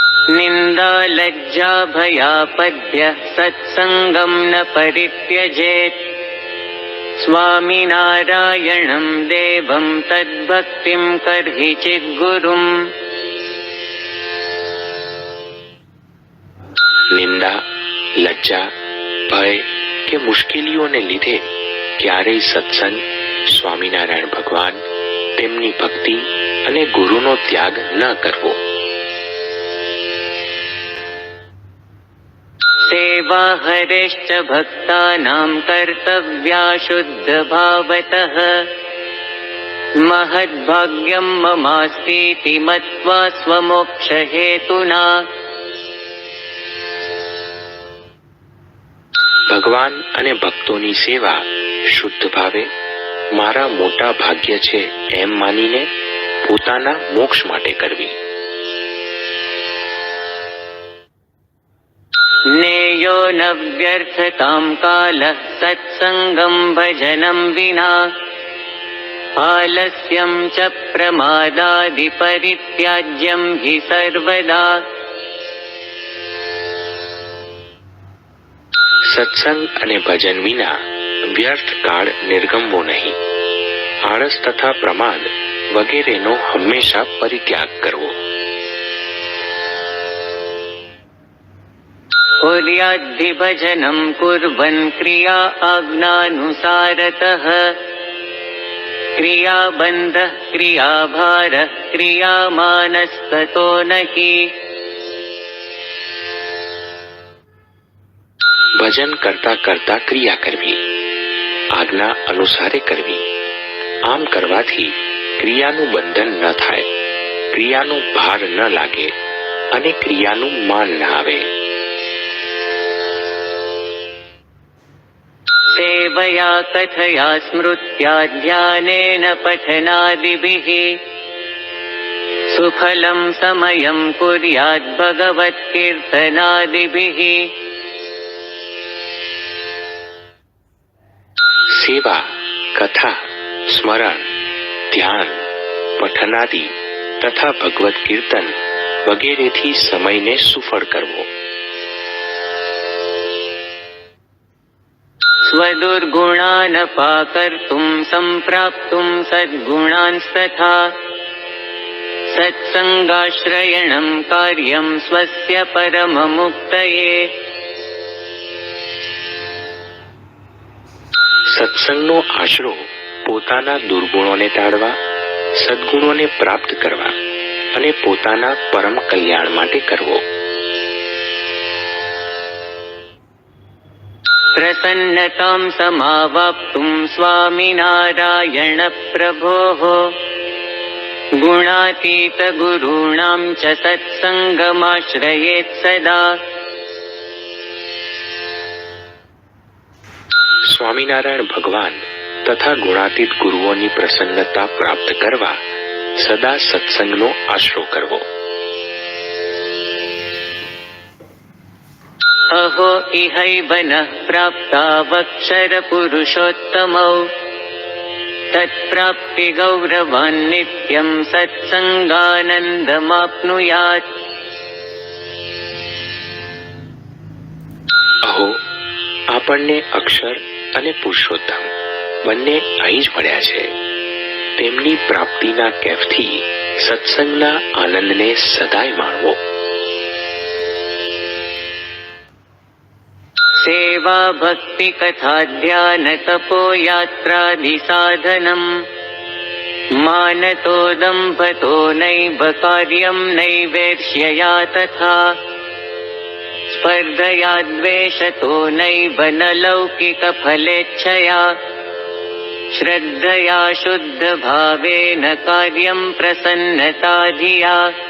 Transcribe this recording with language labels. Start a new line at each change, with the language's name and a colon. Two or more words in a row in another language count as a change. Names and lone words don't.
Sanskrit: निंदा लज्जा भयापद्य सत्संगम न परित्यजेत् स्वामिनारायणं देवं तद्भक्तिं कर्हि चिद्गुरुम्।
Gujarati: નિંદા, લજ્જા, ભય કે મુશ્કેલીઓને લીધે ક્યારેય સત્સંગ, સ્વામિનારાયણ ભગવાન, તેમની ભક્તિ અને ગુરુનો ત્યાગ ન કરવો.
Sanskrit: सेवा हरेश्च भक्तानां कर्तव्या शुद्ध भावतः महद्भाग्यं ममास्तीति मत्वा स्वमोक्ष हेतुना।
Gujarati: ભગવાન અને ભક્તોની સેવા શુદ્ધ ભાવે મારા મોટા ભાગ્ય છે એમ માનીને પોતાના મોક્ષ માટે કરવી.
Sanskrit: नेयो न व्यर्थतां कालः सत्संगं भजनं विना आलस्यं च प्रमादादि परित्याज्यं हि सर्वदा।
Gujarati: સત્સંગ અને ભજન વિના વ્યર્થ કાળ નિર્ગમવો નહીં. આળસ તથા પ્રમાદ વગેરેનો હંમેશા પરિત્યાગ કરવો.
Sanskrit: कुर्याद्धि भजनं कुर्वन् क्रिया आज्ञानुसारतः क्रियाबन्धः क्रियाभारः क्रियामानस्ततो न हि।
Gujarati: ભજન કરતા કરતા ક્રિયા કરવી, આજ્ઞા અનુસારે કરવી. આમ કરવાથી ક્રિયાનું બંધન ન થાય, ક્રિયાનો ભાર ન લાગે અને ક્રિયાનું માન ન આવે.
Sanskrit: सेवया कथया स्मृत्या ध्यानेन पठनादिभिः सुफलं समयं कुर्यात् भगवत्कीर्तनादिभिः।
Gujarati: સેવા, કથા, સ્મરણ, ધ્યાન, પઠનાદિ તથા ભગવત કીર્તન વગેરેથી સમયને સુફળ કરવો.
Sanskrit: स्वदुर्गुणानपाकर्तुं सम्प्राप्तुं सद्गुणांस्तथा सत्संगाश्रयणं कार्यं स्वस्य परममुक्तये।
Gujarati: સત્સંગનો આશરો પોતાના દુર્ગુણોને ટાળવા, સદ્ગુણોને પ્રાપ્ત કરવા અને પોતાના પરમ કલ્યાણ માટે કરવો.
Sanskrit: प्रसन्नतां समावाप्तुं स्वामिनारायण प्रभोः गुणातीत गुरूणां च सत्संगमाश्रयेत् सदा।
Gujarati: સ્વામિનારાયણ ભગવાન તથા ગુણાતીત ગુરુઓની પ્રસન્નતા પ્રાપ્ત કરવા સદા સત્સંગનો આશરો કરવો.
Sanskrit: अहो इहैव नः प्राप्तावक्षर पुरुषोत्तमौ तत्प्राप्तिगौरवान् नित्यं सत्संगानन्दमाप्नुयात्।
Gujarati: અહો, આપણને અક્ષર અને પુરુષોત્તમ બંને અહીં જ મળ્યા છે. તેમની પ્રાપ્તિના કેફથી સત્સંગના આનંદને સદાય માણવો.
Sanskrit: सेवा भक्ति कथा ध्यान तपो यात्रादि साधनम् मानतो दम्भतो नैव कार्यं नैवेर्ष्यया तथा स्पर्धया द्वेषतो नैव न लौकिक फलेच्छया श्रद्धया शुद्ध भावेन कार्यं प्रसन्नता धिया।